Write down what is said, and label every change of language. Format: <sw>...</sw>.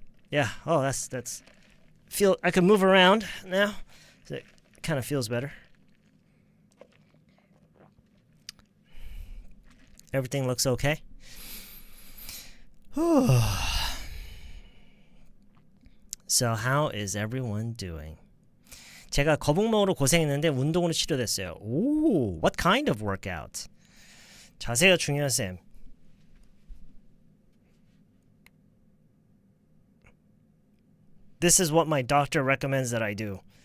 <en>Yeah. Oh, that's feel. I can move around now. So it kind of feels better. Everything looks okay. So how is everyone doing?</en> <ko>제가 거북목으로 고생했는데 운동으로 치료됐어요.</ko> <en>Ooh, what kind of workout?</en> <ko>자세가 중요한 쌤.</ko> <en>This is what my doctor recommends that I do.</en>